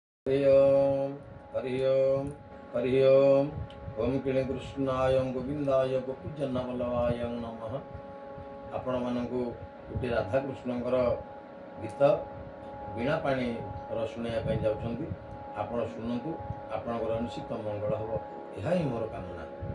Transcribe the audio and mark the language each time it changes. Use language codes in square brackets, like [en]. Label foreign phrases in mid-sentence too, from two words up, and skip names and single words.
[sa] हरि ओम हरि ओम हरि ओम ओम किणे कृष्णाय गोविंदाय गोपीजन वल्लभाय नमः। [or] ଆପଣ ମାନଙ୍କୁ ଗୋଟେ ରାଧାକୃଷ୍ଣଙ୍କର ଗୀତ ବୀଣା ପାଣି ଶୁଣାଇବା ପାଇଁ ଯାଉଛନ୍ତି। ଆପଣ ଶୁଣନ୍ତୁ, ଆପଣଙ୍କର ନିଶ୍ଚିତ ମଙ୍ଗଳ ହେବ, ଏହା ହିଁ ମୋର କାମନା।